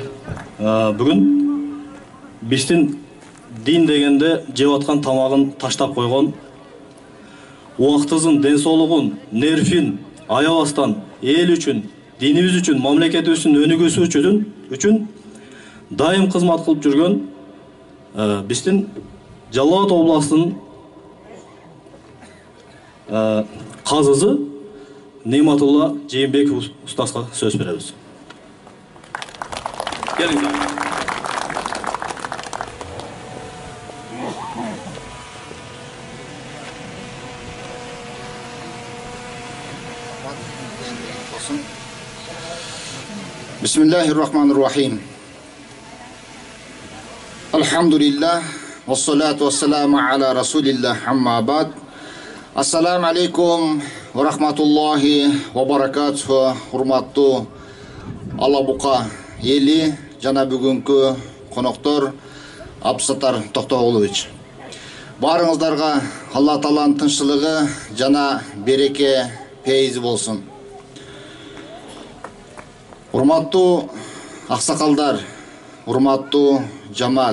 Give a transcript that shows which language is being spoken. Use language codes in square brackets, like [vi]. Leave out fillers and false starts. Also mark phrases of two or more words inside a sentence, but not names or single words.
[ky] Бүгүн биздин дин дегенде жеп аткан тамагын таштап койгон, убактыбыздын ден соолугун, нервин аябастан эл үчүн, динибиз үчүн, мамлекетибиздин өнүгүүсү үчүн дайым кызмат кылып жүргөн биздин Жалал Абад областынын казызы Нематулла Жээнбеков устазга сөз беребиз. Келиңиздер. [ar] بسم الله الرحمن الرحيم. الحمد لله و الصلاة و السلام على رسول الله أما بعد. السلام عليكم و رحمة الله و بركاته. [ky] Hurmatlı Ала Бука eli жана бүгүнкү коноктор Абдусаттар Токтогулович. Барыңыздарга Алла Тааланын тынччылыгы жана береке пейизи болсун. Урматтуу аксакалдар, урматтуу жамаат.